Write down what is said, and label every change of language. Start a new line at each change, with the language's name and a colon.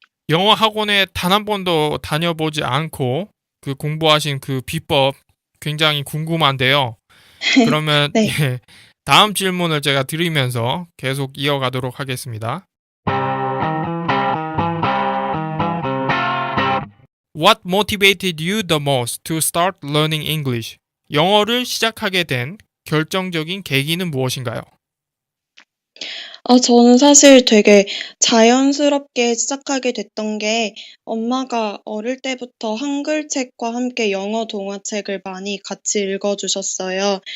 Korean: 영어 학원에 단 한 번도 다녀보지 않고 그 공부하신 그 비법 굉장히 궁금한데요. 그러면 네. 예, 다음 질문을 제가 드리면서 계속 이어가도록 하겠습니다.
English: What motivated you the most to start learning English?
Korean: 영어를 시작하게 된 결정적인 계기는 무엇인가요? 저는 사실 되게 자연스럽게 시작하게 됐던 게 엄마가 어릴 때부터 한글책과 함께 영어 동화책을 많이 같이 읽어주셨어요.